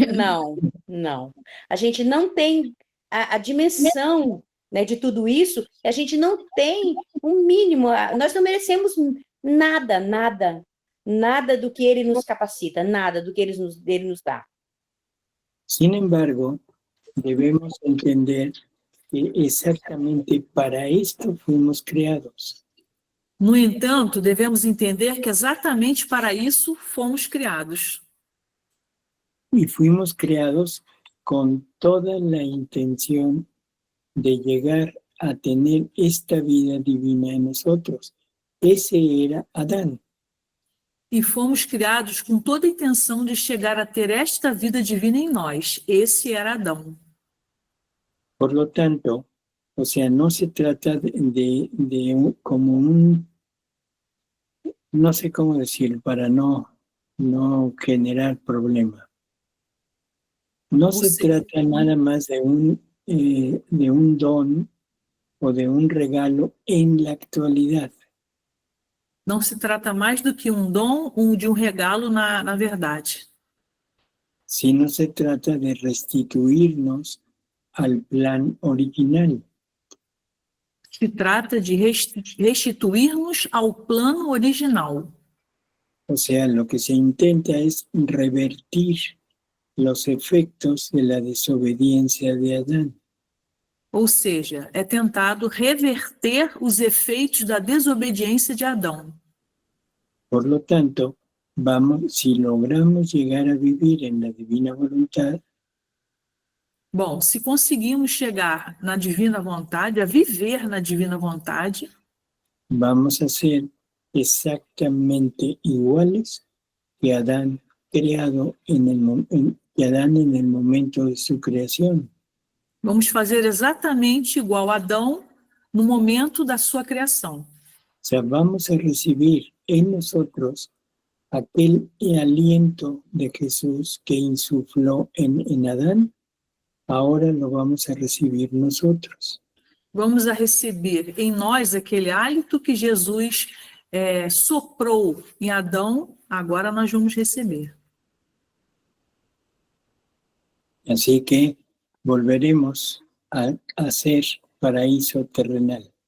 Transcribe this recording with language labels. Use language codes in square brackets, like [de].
[pt] Não, não. A gente não tem a dimensão, né, de tudo isso, a gente não tem um mínimo, nós não merecemos nada, nada, nada do que ele nos capacita, nada do que ele nos dá. [es] Sin embargo, debemos entender que exactamente para esto fuimos creados. [pt] No entanto, devemos entender que exatamente para isso fomos criados. [es] Y fuimos creados con toda la intención de llegar a tener esta vida divina en nosotros. Ese era Adán. [pt] E fomos criados com toda a intenção de chegar a ter esta vida divina em nós. Esse era Adão. [es] Por lo tanto, o sea, no se trata como un, no sé cómo decir, para no generar problema. No se trata nada más de un don o de un regalo en la actualidad. [pt] Não se trata mais do que um dom ou de um regalo na verdade. [es] Sino se trata de restituirnos al plan original. [pt] Se trata de restituir-nos ao plano original. [es] O sea, lo que se intenta es revertir los efectos de la desobediencia de Adán. [pt] Ou seja, é tentado reverter os efeitos da desobediência de Adão. [es] Por lo tanto, si logramos llegar a vivir en la divina voluntad, [pt] bom, se conseguimos chegar na divina vontade, a viver na divina vontade, [es] vamos a ser exactamente iguales que Adán creado en el momento de su creación. [pt] Vamos fazer exatamente igual a Adão no momento da sua criação. [es] O sea, vamos a recibir en nosotros aquel aliento de Jesús que insufló en Adán, ahora lo vamos a recibir nosotros. [pt] Vamos a receber em nós aquele hálito que Jesus soprou em Adão, agora nós vamos receber. [es] Así que volveremos a ser paraíso terrenal.